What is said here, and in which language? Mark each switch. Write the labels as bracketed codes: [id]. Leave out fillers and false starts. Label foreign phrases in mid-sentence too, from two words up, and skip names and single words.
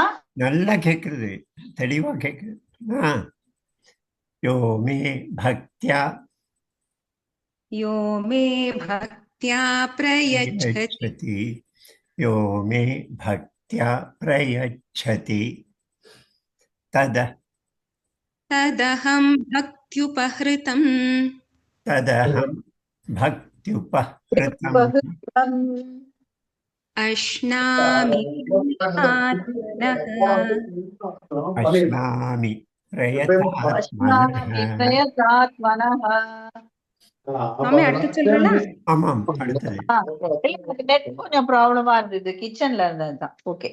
[ta] நல்லா கேக்குறது, தெளிவா கேக்குது. [sa] यो मे भक्त्या प्रयच्छति यो मे भक्त्या प्रयच्छति तदहं भक्त्युपहृतम् अश्नामि प्रयतात्मनः. [ta] ஆமாம், அடுத்தது. நெட் கொஞ்சம் ப்ராப்ளமா இருந்தது, கிச்சன்ல இருந்ததுதான். ஓகே.